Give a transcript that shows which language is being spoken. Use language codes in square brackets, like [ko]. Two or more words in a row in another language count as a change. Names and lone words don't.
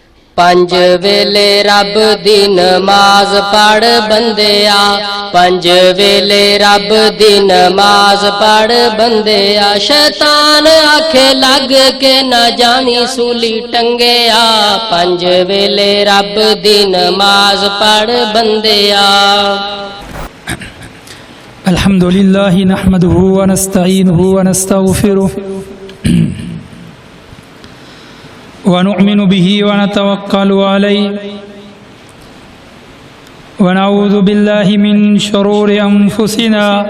[pa] پنج ویلے رب دی نماز پڑھ بندیا، پنج ویلے رب دی نماز پڑھ بندیا، شیطان آکھے لگ کے نہ جانی سولی ٹنگیا، پنج ویلے رب دی نماز پڑھ بندیا۔ [ar] الحمد للہ نحمده ونستعینه ونستغفره ونؤمن به ونتوکل علیہ ونعوذ باللہ من شرور انفسنا